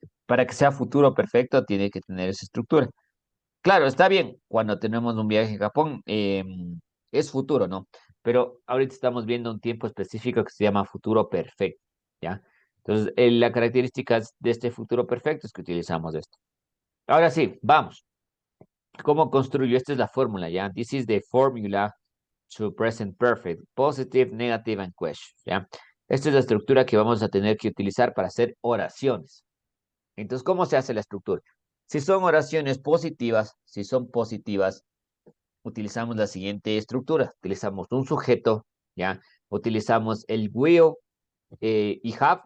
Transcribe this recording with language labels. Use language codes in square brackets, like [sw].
[es] Para que sea futuro perfecto, tiene que tener esa estructura. Claro, está bien, cuando tenemos un viaje a Japón, es futuro, ¿no? Pero ahorita estamos viendo un tiempo específico que se llama futuro perfecto, ¿ya? Entonces, la característica de este futuro perfecto es que utilizamos esto. Ahora sí, vamos. ¿Cómo construyo? Esta es la fórmula, ¿ya? [en] This is the formula to present perfect, positive, negative, and question, [es] ¿ya? Esta es la estructura que vamos a tener que utilizar para hacer oraciones. Entonces, ¿cómo se hace la estructura? Si son oraciones positivas, si son positivas, utilizamos la siguiente estructura. Utilizamos un sujeto, ¿ya? Utilizamos el will y have.